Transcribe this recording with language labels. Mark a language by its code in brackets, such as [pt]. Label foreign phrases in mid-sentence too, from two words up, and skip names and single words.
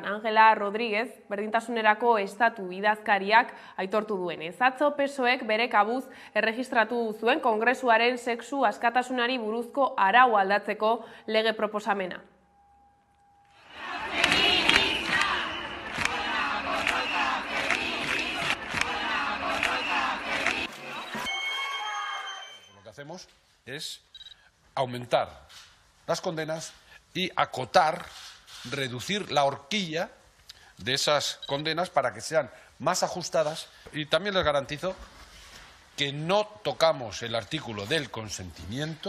[eu] Ángela Rodríguez, berdintasunerako estatu idazkariak aitortu duenez. Atzo PSOEk bere kabuz erregistratu zuen Kongresuaren sexu askatasunari buruzko arau aldatzeko lege proposamena. [es] Hacemos es aumentar las condenas y acotar, reducir la horquilla de esas condenas para que sean más ajustadas, y también les garantizo que no tocamos el artículo del consentimiento.